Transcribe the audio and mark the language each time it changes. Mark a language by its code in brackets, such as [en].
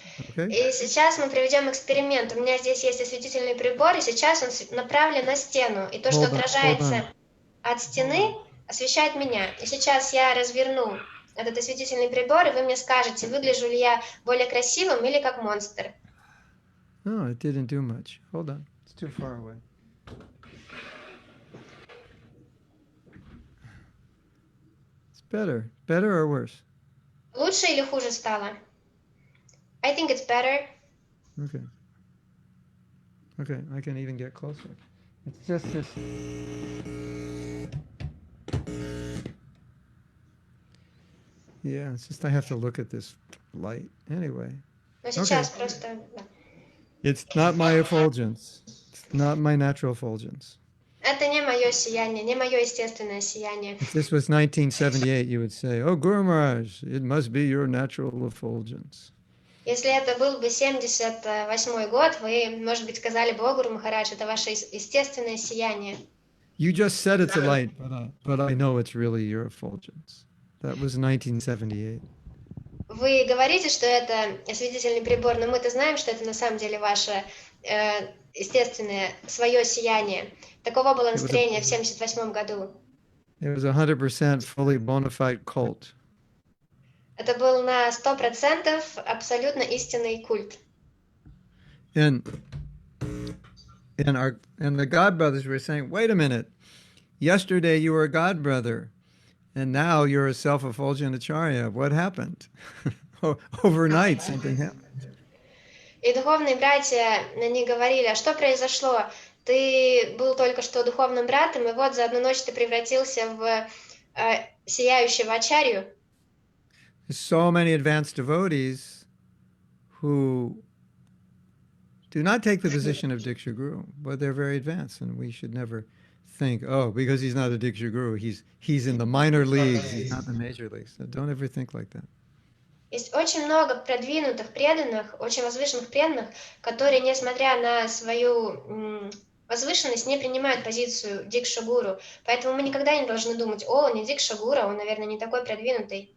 [en] Okay? [ru] И сейчас мы проведем эксперимент. У меня здесь есть осветительный прибор, и сейчас он направлен на стену. И то, что отражается от стены, освещает меня. И сейчас я разверну этот осветительный прибор, и вы мне скажете, выгляжу ли я более красивым или как монстр. [en] No, it didn't do much. Hold on. It's too far away. It's better. Better or worse? [ru] Лучше или хуже стало? [en] I think it's better. Okay. Okay, I can even get closer. It's just this. Yeah, it's just I have to look at this light. Anyway. [ru] Но сейчас просто... [en] It's not my effulgence. It's not my natural effulgence. [ru] Это не мое сияние, не мое естественное сияние. [en] If this was 1978, you would say, oh, Guru Maharaj, it must be your natural effulgence. [ru] Если это был бы 78-й год, вы, может быть, сказали бы, о, Гуру Махарадж, это ваше естественное сияние. [en] You just said it's a light, but I know it's really your effulgence. That was 1978. [ru] Вы говорите, что это осветительный прибор, но мы-то знаем, что это на самом деле ваше естественное, свое сияние. Таково было настроение в 78 году. [en] It was 100% fully bona fide cult. [ru] Это был на 100% абсолютно истинный культ. [en] And the God brothers were saying, wait a minute, yesterday you were a God brother, and now you're a self-effulgent acharya. What happened? Overnight something happened. [ru] И духовные братья, они говорили, а что произошло? Ты был только что духовным братом, и вот за одну ночь ты превратился в сияющего ачарью. [en] So many advanced devotees who do not take the position of Diksha Guru, but they're very advanced, and we should never think, oh, because he's not a Diksha Guru, he's in the minor leagues, he's not in the major leagues. So don't ever think like that. [ru] Есть очень много продвинутых преданных, очень возвышенных преданных, которые, несмотря на свою возвышенность, не принимают позицию Дикша-гуру. Поэтому мы никогда не должны думать, о, он не Дикша-гуру, он, наверное, не такой продвинутый.